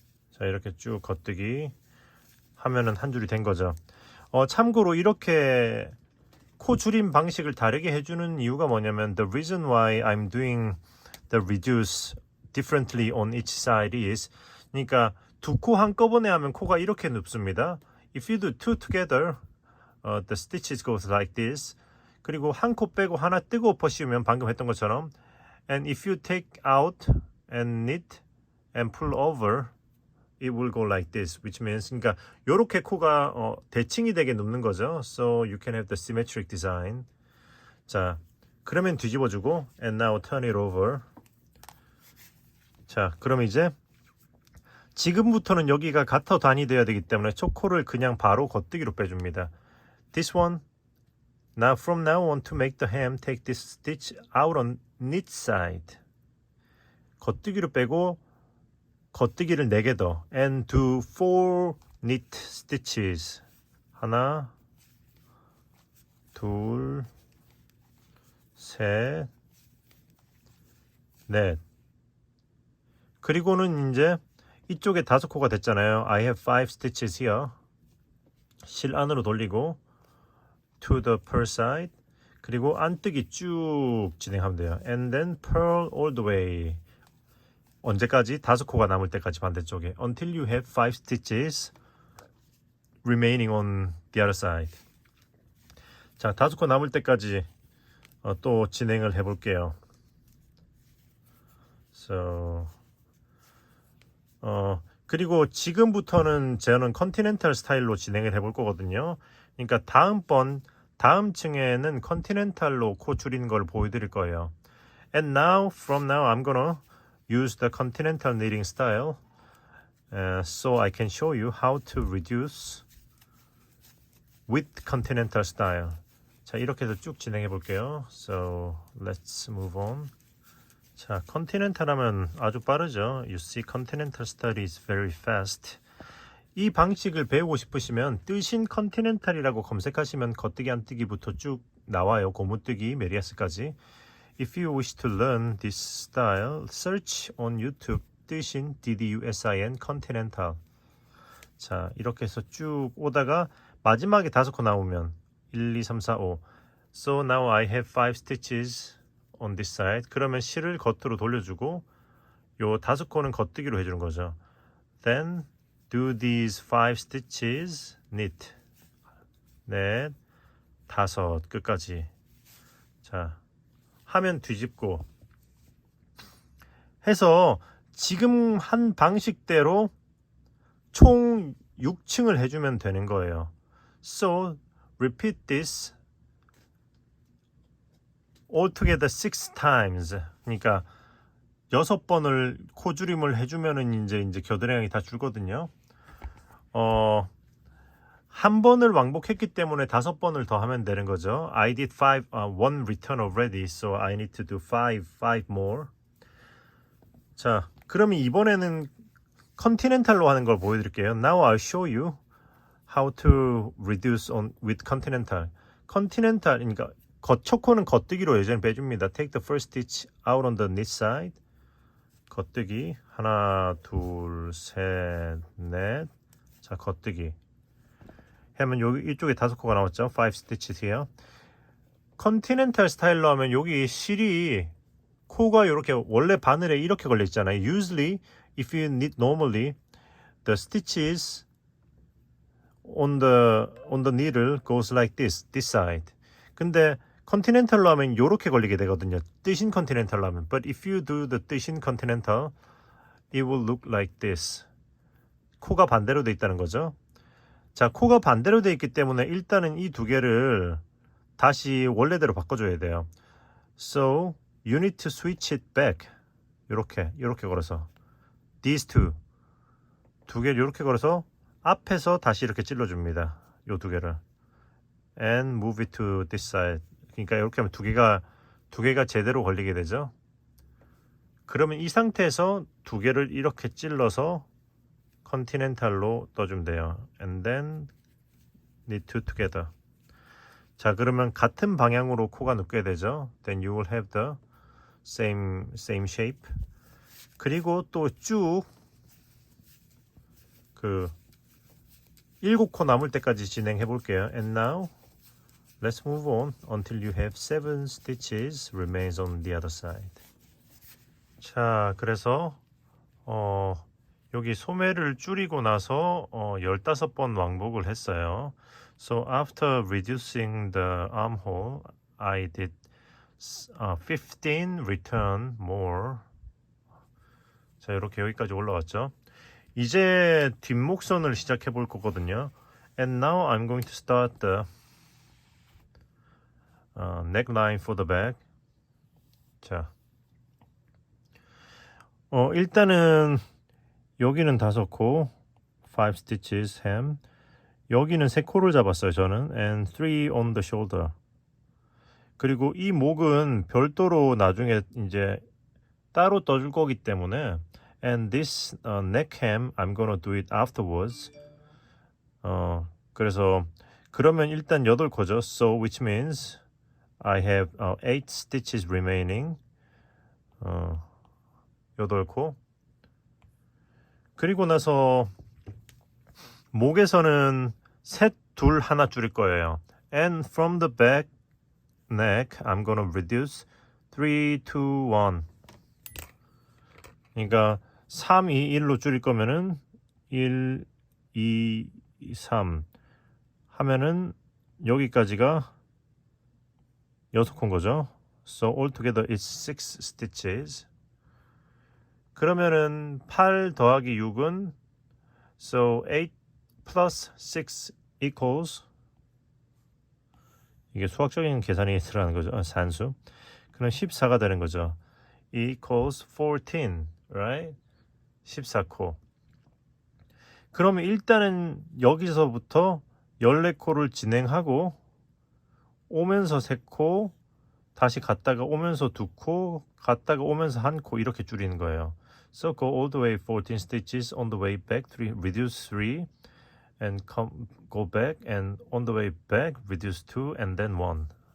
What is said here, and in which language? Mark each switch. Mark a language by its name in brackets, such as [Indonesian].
[Korean] 자, 이렇게 쭉 겉뜨기 하면은 한 줄이 된 거죠. 참고로 이렇게 코 줄임 방식을 다르게 해주는 이유가 뭐냐면 [English] the reason why I'm doing the reduce differently on each side is [Korean] 그러니까 두 코 한꺼번에 하면 코가 이렇게 눕습니다. [English] If you do two together, the stitches goes like this. [Korean] 그리고 한 코 빼고 하나 뜨고 엎어 씌우면 방금 했던 것처럼 [English] and if you take out and knit and pull over, it will go like this, which means [Korean] 그러니까 요렇게 코가 대칭이 되게 눕는 거죠. [English] So you can have the symmetric design. [Korean] 자, 그러면 뒤집어주고 [English] and now turn it over. [Korean] 자, 그럼 이제 지금부터는 여기가 가터 단이 되어야 되기 때문에 첫 코를 그냥 바로 겉뜨기로 빼줍니다. [English] This one. Now from now on to make the hem, take this stitch out on knit side. [Korean] 겉뜨기로 빼고 겉뜨기를 4개 더 [English] and do 4 knit stitches. [Korean] 하나, 둘, 셋, 넷. 그리고는 이제 이쪽에 5코가 됐잖아요. [English] I have 5 stitches here. [Korean] 실 안으로 돌리고 [English] to the purl side. [Korean] 그리고 안뜨기 쭉 진행하면 돼요. [English] And then purl all the way. [Korean] 언제까지? 5코가 남을 때까지 반대쪽에. [English] Until you have 5 stitches remaining on the other side. [Korean] 자, 5코 남을 때까지 또 진행을 해볼게요. So, 그리고 지금부터는 저는 컨티넨탈 스타일로 진행을 해볼 거거든요. 그러니까 다음 층에는 컨티넨탈로 코 줄이는 걸 보여드릴 거예요. [English] And now, from now, I'm gonna use the continental knitting style so I can show you how to reduce with continental style. [Korean] 자, 이렇게 해서 쭉 진행해 볼게요. [English] So let's move on. [Korean] 자, continental 하면 아주 빠르죠. [English] You see, continental style is very fast. [Korean] 이 방식을 배우고 싶으시면 뜨신 컨티넨탈이라고 검색하시면 겉뜨기 안뜨기부터 쭉 나와요. 고무뜨기, 메리아스까지. [English] If you wish to learn this style, search on YouTube 뜨신 DDUSIN Continental. [Korean] 자, 이렇게 해서 쭉 오다가 마지막에 5코 나오면 1, 2, 3, 4, 5 [English] So now I have 5 stitches on this side. [Korean] 그러면 실을 겉으로 돌려주고 요 5코는 겉뜨기로 해주는 거죠. [English] Then do these 5 stitches knit. [Korean] 넷, 5 끝까지. 자, 하면 뒤집고 해서 지금 한 방식대로 총 6층을 해주면 되는 거예요. [English] So repeat this altogether 6 times. [Korean] 그러니까 6번을 코줄임을 해주면은 이제 겨드랑이 다 줄거든요. 한 번을 왕복했기 때문에 5번을 더 하면 되는 거죠. [English] I did 1 return already, so I need to do 5 more. [Korean] 자, 그러면 이번에는 컨티넨탈로 하는 걸 보여드릴게요. [English] Now I'll show you how to reduce with continental. [Korean] 컨티넨탈, 그러니까 첫 코는 겉뜨기로 예전에 빼줍니다. [English] Take the first stitch out on the knit side. [Korean] 겉뜨기 하나, 둘, 셋, 넷. 자, 겉뜨기. 하면 여기 이쪽에 5코가 나왔죠. [English] 5 stitches here. [Korean] 컨티넨탈 스타일로 하면 여기 실이 코가 이렇게 원래 바늘에 이렇게 걸려 있잖아요. [English] Usually, if you knit normally, the stitches on the needle goes like this side. [Korean] 근데 컨티넨탈로 하면 이렇게 걸리게 되거든요. 뜨신 컨티넨탈로 하면. [English] But if you do the 뜨신 컨티넨탈, it will look like this. [Korean] 코가 반대로 돼 있다는 거죠. 자, 코가 반대로 돼 있기 때문에 일단은 이 두 개를 다시 원래대로 바꿔줘야 돼요. [English] So you need to switch it back. [Korean] 이렇게 걸어서 these 두 개를 이렇게 걸어서 앞에서 다시 이렇게 찔러줍니다. 요 두 개를 [English] and move it to this side. [Korean] 그러니까 이렇게 하면 두 개가 제대로 걸리게 되죠. 그러면 이 상태에서 두 개를 이렇게 찔러서 컨티넨탈로 떠주면 돼요. [English] And then knit two together. [Korean] 자, 그러면 같은 방향으로 코가 눕게 되죠. [English] Then you will have the same shape. [Korean] 그리고 또 쭉 그 7코 남을 때까지 진행해 볼게요. [English] And now let's move on until you have 7 stitches remains on the other side. [Korean] 자, 그래서 여기 소매를 줄이고 나서 15번 왕복을 했어요. [English] So after reducing the armhole, I did 15 return more. [Korean] 자, 이렇게 여기까지 올라왔죠. 이제 뒷목선을 시작해 볼 거거든요. [English] And now I'm going to start the neckline for the back. [Korean] 자, 일단은 여기는 5코, [English] 5 stitches hem. [Korean] 여기는 3코를 잡았어요, 저는. [English] And 3 on the shoulder. [Korean] 그리고 이 목은 별도로 나중에 이제 따로 떠줄 거기 때문에 [English] and this neck hem I'm gonna do it afterwards. [Korean] 그래서 그러면 일단 8코죠. [English] So which means I have 8 stitches remaining. [Korean] 8코. 그리고 나서 목에서는 셋, 둘, 하나 줄일 거예요. [English] And from the back neck, I'm gonna reduce 3, 2, 1. [Korean] 그러니까 3, 2, 1로 줄일 거면은 1, 2, 3 하면은 여기까지가 6코인 거죠. [English] So altogether it's 6 stitches. [Korean] 그러면은 8 더하기 6은 [English] so 8 plus 6 equals [Korean] 이게 수학적인 계산이 들어가는 거죠. 산수. 그럼 14가 되는 거죠. [English] equals 14, right? [Korean] 14코. 그러면 일단은 여기서부터 14코를 진행하고 오면서 3코, 다시 갔다가 오면서 2코, 갔다가 오면서 1코 이렇게 줄이는 거예요. [English] So go all the way 14 stitches on the way back, 3, reduce 3 and go back and on the way back reduce 2 and then 1.